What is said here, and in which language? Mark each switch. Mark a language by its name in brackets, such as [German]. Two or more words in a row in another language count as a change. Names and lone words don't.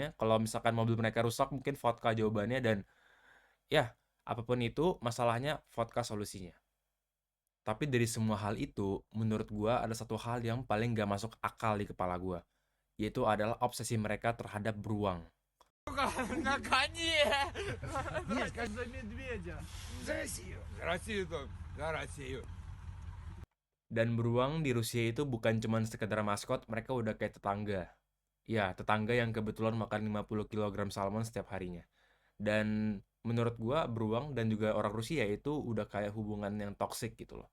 [Indonesian] Kalau misalkan mobil mereka rusak, mungkin vodka jawabannya. Dan ya, apapun itu, masalahnya vodka solusinya. Tapi dari semua hal itu, menurut gua ada satu hal yang paling gak masuk akal di kepala gua. Yaitu adalah obsesi mereka terhadap beruang. [Russian] На коне! Нет, как за медведя. За Россию. За Россию, за Россию. [Indonesian] Dan beruang di Rusia itu bukan cuma sekedar maskot, mereka udah kayak tetangga. Ya, tetangga yang kebetulan makan 50 kilogram salmon setiap harinya. Dan menurut gua beruang dan juga orang Rusia itu udah kayak hubungan yang toksik gitu loh.